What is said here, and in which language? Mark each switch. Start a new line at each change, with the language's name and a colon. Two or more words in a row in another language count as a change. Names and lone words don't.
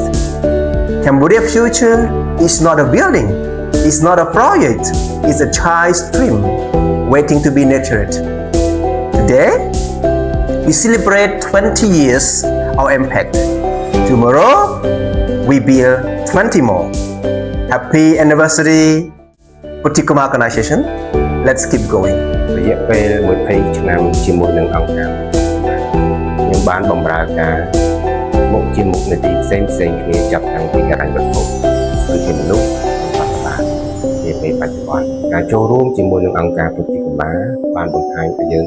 English: Cambodia future is not a building, it's not a project, it's a child's dream waiting to be nurtured. Today, we celebrate 20 years of impact. Tomorrow, we build 20 more. Happy anniversary, Puthikuma Organization. Let's keep going.
Khmer: រយៈពេល20ឆ្នាំជាមួយនឹងអង្គការខ្ញុំបានបម្រើការមុខជាមុខនីតិផ្សេងគ្នាចាប់តាំងពីហិរញ្ញវត្ថុគឺជាមនុស្សបច្ចុប្បន្ននាពេលបច្ចុប្បន្នការចូលរួមជាមួយនឹងអង្គការពុទ្ធិកុមារបានបង្ហាញឲ្យយើង